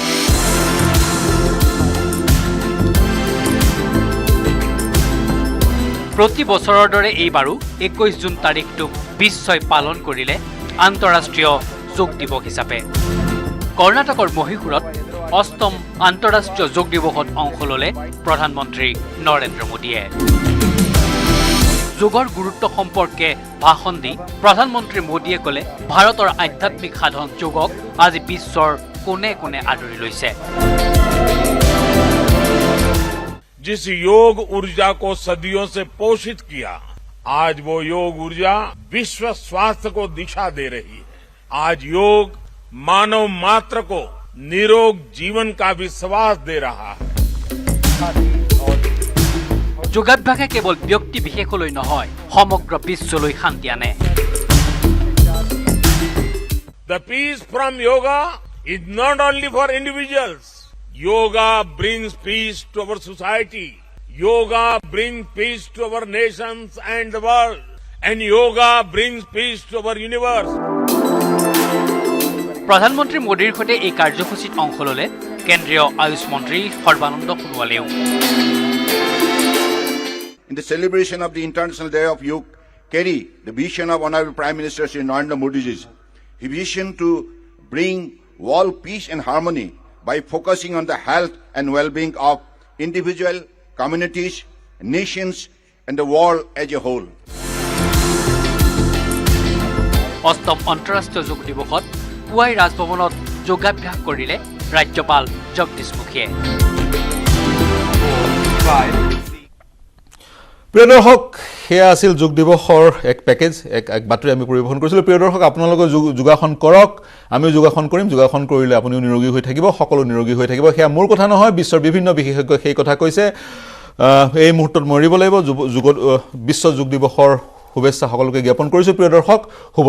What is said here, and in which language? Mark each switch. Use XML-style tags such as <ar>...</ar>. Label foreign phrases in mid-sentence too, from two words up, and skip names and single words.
<as>প্ৰতি বছৰৰ দৰে এইবাৰো 21 জুন তাৰিখটোক বিশ্বই পালন কৰিলে আন্তঃৰাষ্ট্ৰীয় যোগ দিৱস হিচাপে কৰ্ণাটকৰ মহীশূৰত 8ম আন্তঃৰাষ্ট্ৰীয় যোগ দিৱসত অংশ ল'লে প্ৰধানমন্ত্ৰী নৰেন্দ্ৰ মোদীয়ে যোগৰ গুৰুত্ব সম্পৰ্কে ভাষণ দি প্ৰধানমন্ত্ৰী মোদীয়ে ক'লে ভাৰতৰ আধ্যাত্মিক সাধন যোগক আজি বিশ্বৰ কোনে কোনে আদৰি লৈছে</as> <hi>जिस योग ऊर्जा को सदियों से पोषित किया आज वो योग ऊर्जा विश्व स्वास्थ्य को दिशा दे रही है आज योग मानव मात्र को निरोग जीवन का विश्वास दे रहा है</hi> <as>যোগাভ্যাসে কেৱল ব্যক্তি বিশেষলৈ নহয় সমগ্ৰ বিশ্বলৈ শান্তি আনে</as> <en>The peace from yoga is not only for individuals. Yoga brings peace to our society. Yoga brings peace to our nations and the world. And yoga brings peace to our universe.</en> <as>প্ৰধানমন্ত্ৰী মোদীৰ সৈতে এই কাৰ্যসূচীত অংশ ল'লে কেন্দ্ৰীয় আয়ুষ মন্ত্ৰী সৰ্বানন্দ সোণোৱালেও</as> <en>In the celebration of the International Day of Yoga, carry the vision of Honorable Prime Minister Shri Narendra Modi ji. His vision to bring world peace and harmony by focusing on the health and well-being of individual, communities, nations, and the world as a whole.</en> <as>8ম আন্তঃৰাষ্ট্ৰীয় যোগ দিৱসত পুৱাই ৰাজভৱনত যোগাভ্যাস কৰিলে ৰাজ্যপাল জগদীশ মুখীয়ে প্ৰিয় দৰ্শক সেয়া আছিল যোগ দিৱসৰ এক পেকেজ এক বাতৰি আমি পৰিৱেশন কৰিছিলোঁ প্ৰিয় দৰ্শক আপোনালোকে যোগাসন কৰক আমিও যোগাসন কৰিম যোগাসন কৰিলে আপুনিও নিৰোগী হৈ থাকিব সকলো নিৰোগী হৈ থাকিব সেয়া মোৰ কথা নহয় বিশ্বৰ বিভিন্ন বিশেষজ্ঞই সেই কথা কৈছে এই মুহূৰ্তত মৰিব লাগিব বিশ্ব যোগ দিৱসৰ শুভেচ্ছা সকলোকে জ্ঞাপন কৰিছোঁ প্ৰিয় দৰ্শক শুভৰাত্ৰি</as>